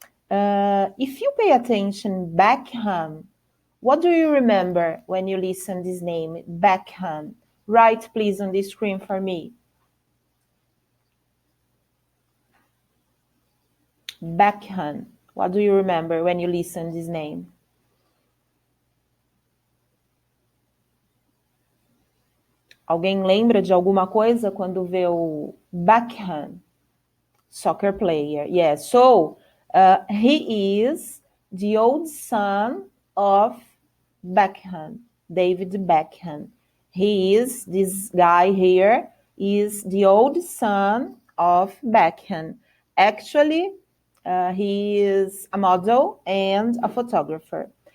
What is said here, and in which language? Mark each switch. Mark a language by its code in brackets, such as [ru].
[en] If you pay attention, Beckham, what do you remember when you listen this name, Beckham? Write, please, on the screen for me. Beckham. What do you remember when you listen this name? [pt] Alguém lembra de alguma coisa quando vê o Beckham? [en] Soccer player. Yes. So, he is the old son of Beckham, David Beckham. This guy here is the old son of Beckham. Actually, he is a model and a photographer.